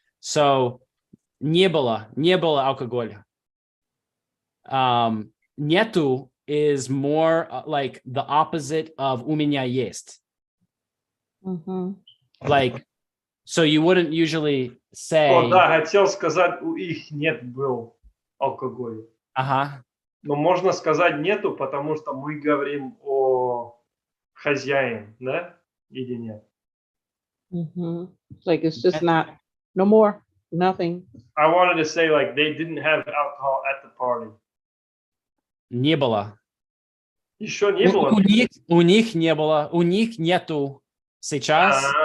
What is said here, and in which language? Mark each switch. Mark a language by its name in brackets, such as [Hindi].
[English] So [Russian] не было алкоголя. [English] Нету is more like the opposite of [Russian] у меня есть. [English] Like, so you wouldn't usually say. [Russian] О, да, хотел сказать, у их нет был алкоголь. Ага. Но можно сказать нету, потому что мы говорим о хозяин, да? Или нет? [English] Like it's just not, no more, nothing. I wanted to say like they didn't have alcohol at the party. [Russian] Не было. Еще не было? У них не было. У них нету сейчас.